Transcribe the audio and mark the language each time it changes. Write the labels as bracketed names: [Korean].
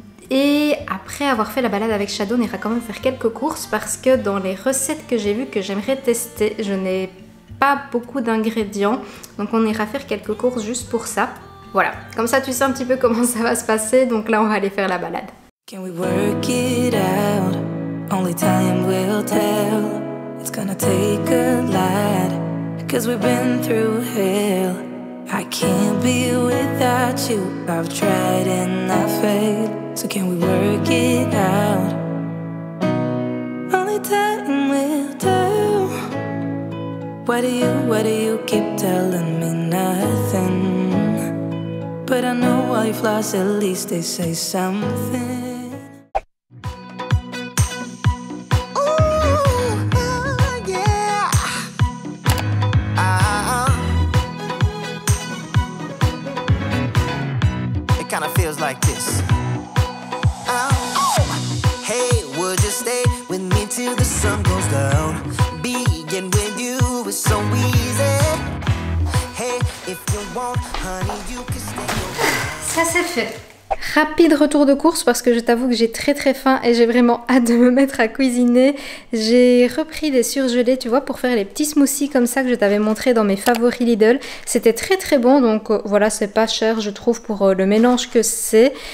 [French] Et après avoir fait la balade avec Shadow, on ira quand même faire quelques courses parce que dans les recettes que j'ai vues que j'aimerais tester, je n'ai pas beaucoup d'ingrédients. Donc on ira faire quelques courses juste pour ça. Voilà, comme ça tu sais un petit peu comment ça va se passer, donc là on va aller faire la balade. [English] Can we work it out? Only time will tell. It's gonna take a lot, cause we've been through hell. I can't be without you, I've tried and I failed. So can we work it out? Only time will tell. Why do you keep telling me nothing? But I know while you've lost, at least they say something. kinda feels like this. Oh, hey, would you stay with me till the sun goes down? Being with you is so easy. Hey, if you want, honey, you can stay. [French] Ça c'est fait. Rapide retour de course parce que je t'avoue que j'ai très faim et j'ai vraiment hâte de me mettre à cuisiner. J'ai repris des surgelés, tu vois, pour faire les petits smoothies comme ça que je t'avais montré dans mes favoris Lidl. C'était très bon, donc voilà, c'est pas cher je trouve pour le mélange que c'est.